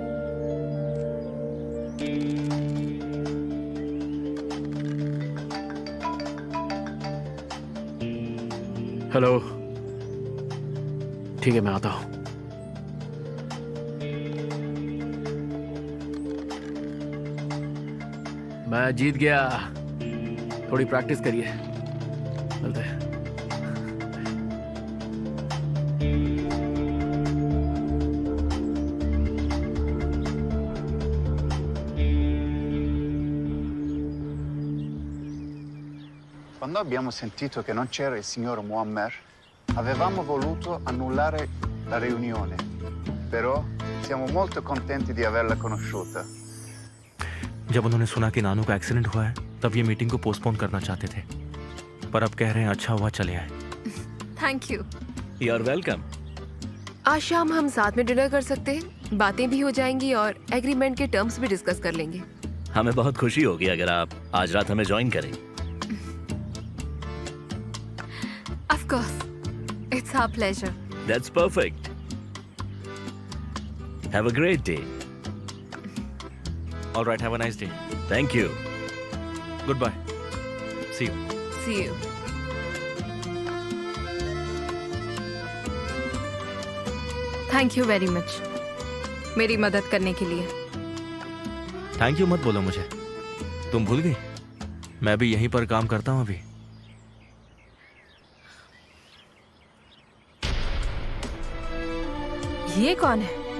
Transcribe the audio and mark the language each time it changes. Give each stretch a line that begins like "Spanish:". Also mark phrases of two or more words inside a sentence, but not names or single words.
Hindi: हेलो। ठीक है मैं आता हूं। मैं जीत गया। थोड़ी प्रैक्टिस करिए, मिलते हैं।
Italian: Quando abbiamo sentito che non c'era il signor Muammer, avevamo voluto annullare la riunione, però siamo molto contenti di averla conosciuta.
Hindi: जब उन्होंने सुना कि नानू का एक्सीडेंट हुआ है तब ये मीटिंग को पोस्टपोन करना चाहते थे, पर अब कह रहे हैं अच्छा हुआ चले आए।
English: Thank you. You are welcome.
Hindi: आज शाम हम साथ में डिनर कर सकते हैं, बातें भी हो जाएंगी और एग्रीमेंट के टर्म्स भी डिस्कस कर लेंगे। हमें बहुत खुशी होगी अगर आप आज रात हमें ज्वाइन करें।
English: Of course, it's our pleasure. That's perfect. Have a great day. All right, have a nice day. Thank you. Goodbye. See you. See you. Thank you very much
Hindi: मेरी मदद करने के लिए।
English: Thank you
Hindi: मत बोलो मुझे, तुम भूल गई मैं भी यहीं पर काम करता हूँ अभी। ये कौन है?